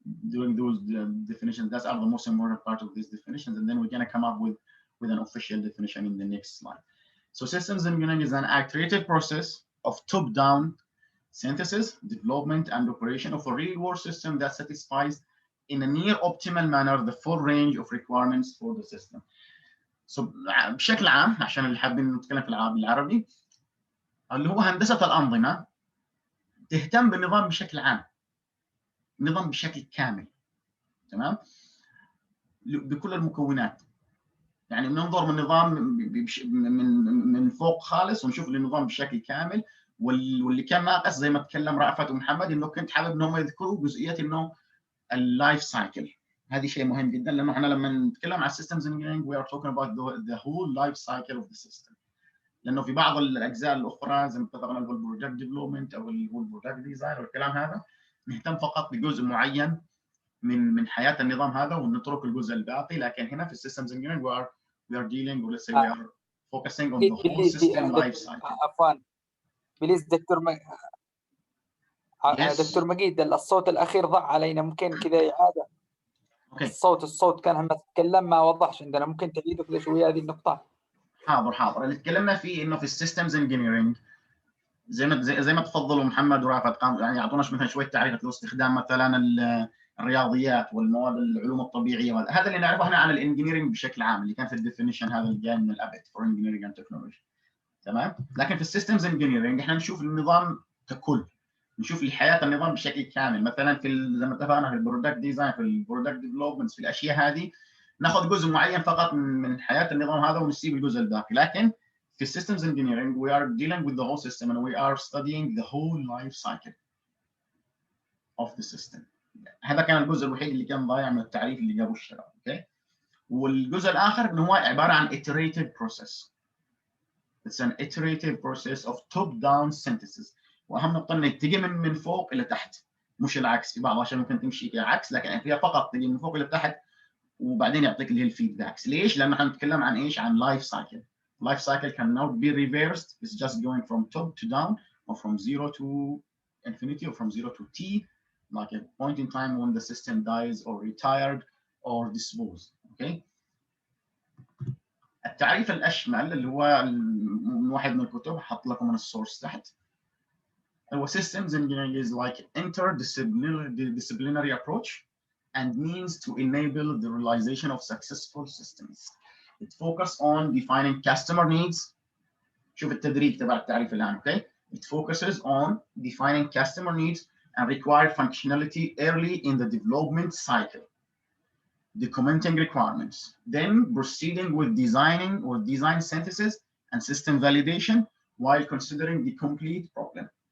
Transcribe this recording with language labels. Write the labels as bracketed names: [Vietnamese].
[English] doing those definitions. That's are the most important part of these definitions, and then we're going to come up with an official definition in the next slide. So systems engineering is an iterative process of top-down synthesis, development, and operation of a real-world system that satisfies in a near optimal manner the full range of requirements for the system. [Arabic] So بشكل عام عشان اللي حابين نتكلم في بالعربي، اللي هو هندسة الأنظمة تهتم بالنظام بشكل عام، نظام بشكل كامل، تمام، بكل المكونات. يعني بننظر من النظام من فوق خالص ونشوف النظام بشكل كامل. واللي كان ناقص زي ما تكلم رأفت ومحمد انه كنت حابب انهم يذكروا جزئيه انه اللايف سايكل. هذه شيء مهم جدا، لانه احنا لما نتكلم عن [English] systems engineering we are talking about the whole life cycle of the system. [Arabic] لانه في بعض الاجزاء الاخرى زي ما اتفقنا اللي هو البروجكت ديفلوبمنت او اللي هو البروجكت ديزاين والكلام هذا، نهتم فقط بجزء معين من حياه النظام هذا ونترك الجزء الباقي. لكن هنا في [English] systems engineering we are dealing or let's say we are focusing on the whole system life cycle. [Arabic] عفوا بليز دكتور دكتور مجيد، الصوت الاخير ضاع علينا، ممكن كذا اعاده؟ اوكي. الصوت كان لما تتكلم ما وضحش عندنا، ممكن تعيده كذا شويه هذه النقطه؟ حاضر. اللي تكلمنا فيه انه في السيستمز انجينيرنج زي ما تفضلوا محمد ورافت قام يعني يعطونا مثلا شويه تعريفات لاستخدام مثلا الرياضيات والمواد العلوم الطبيعيه، هذا اللي نعرفه احنا عن الانجينيرنج بشكل عام اللي كان في الديفينيشن هذا اللي جاي من الابت فور انجينيرنج اند تكنولوجي، تمام. لكن في السيستمز انجينيرنج احنا نشوف النظام ككل، نشوف حياه النظام بشكل كامل. مثلا في زي ما اتفقنا في البرودكت ديزاين، في البرودكت ديفلوبمنت، في الاشياء هذه ناخذ جزء معين فقط من حياه النظام هذا ونسيب الجزء الباقي. لكن في [English] systems engineering we are dealing with the whole system and we are studying the whole life cycle of the system. [Arabic] هذا كان الجزء الوحيد اللي كان ضايع من التعريف اللي جابه الشباب، اوكي. والجزء الاخر انه هو عباره عن iterative process. [English] It's an iterative process of top-down synthesis. [Arabic] واهم نقطه انك تجي من فوق الى تحت، مش العكس. في بعض الاشياء ممكن تمشي كعكس، لكن فيها فقط تجي من فوق الى تحت وبعدين يعطيك اللي هي الفيدباكس. ليش؟ لان احنا نتكلم عن ايش؟ عن لايف سايكل. [English] Life cycle cannot be reversed. It's just going from top to down, or from zero to infinity, or from zero to t, like a point in time when the system dies or retired or disposed. Okay. [Arabic] التعريف الأشمل اللي هو من واحد من الكتب حط لكم من السورس تحت. [English] هو systems engineering is like interdisciplinary approach and means to enable the realization of successful systems. It focuses on defining customer needs. [Arabic] شوف التدريج تبع التعريف الآن، okay? [English] It focuses on defining customer needs and require functionality early in the development cycle, documenting requirements, then proceeding with designing or design synthesis and system validation while considering the complete problem.